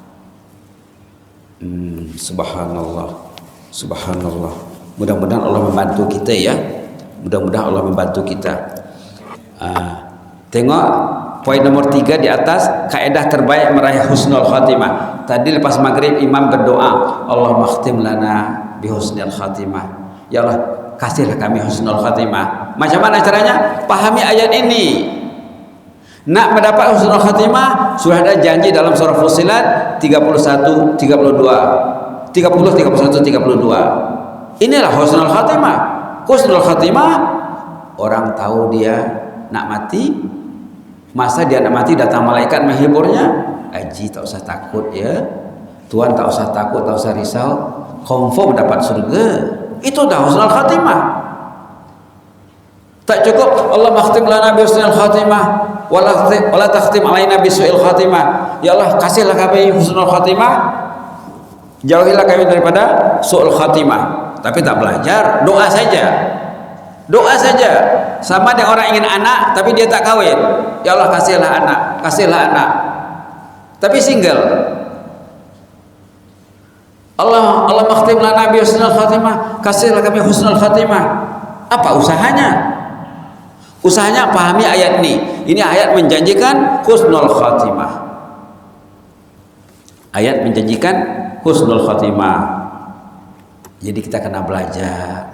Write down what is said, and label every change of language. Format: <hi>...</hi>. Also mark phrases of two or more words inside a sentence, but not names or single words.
<ar>سبحان الله، سبحان الله.</ar> <ms>Mudah-mudahan Allah membantu kita ya. Mudah-mudahan Allah membantu kita. Tengok poin nomor 3 di atas, kaedah terbaik meraih</ms> <ar>حسن الخاتمة.</ar> <ms>Tadi lepas maghrib imam berdoa,</ms> <ar>اللهم اختم لنا بحسن الخاتمة. يا الله,</ar> <ms>kasihlah kami</ms> <ar>حسن الخاتمة.</ar> <ms>Macam mana caranya? Pahami ayat ini. Nak mendapat</ms> <ar>حسن الخاتمة,</ar> <ms>sudah ada janji dalam surah Fussilat 31, 32, 30, 31, 32. Inilah</ms> <ar>حسن الخاتمة. حسن الخاتمة,</ar> <ms>orang tahu dia nak mati, masa dia nak mati datang malaikat menghiburnya. Haji tak usah takut ya, Tuhan tak usah takut, tak usah risau, confirm dapat surga. Itu dah</ms> <ar>حسن الخاتمة.</ar> <ms>Tak cukup</ms> <ar>اللهم اختم لنا بحسن الخاتمة ولا تختم علينا بسوء الخاتمة. يا الله,</ar> <ms>kasihlah kami</ms> <ar>حسن الخاتمة,</ar> <ms>jauhilah kami daripada</ms> <ar>سوء الخاتمة.</ar> <ms>Tapi tak belajar, doa saja. Doa saja. Sama dengan orang ingin anak tapi dia tak kahwin.</ms> <ar>يا الله,</ar> <ms>kasihlah anak, kasihlah anak. Tapi single.</ms> <ar>اللهم اختم لنا بحسن الخاتمة,</ar> <ms>kasihlah kami</ms> <ar>حسن الخاتمة.</ar> <ms>Apa usahanya? Usahanya pahami ayat ini. Ini ayat menjanjikan</ms> <ar>حسن الخاتمة.</ar> <ms>Ayat menjanjikan</ms> <ar>حسن الخاتمة.</ar> <ms>Jadi kita kena belajar.</ms>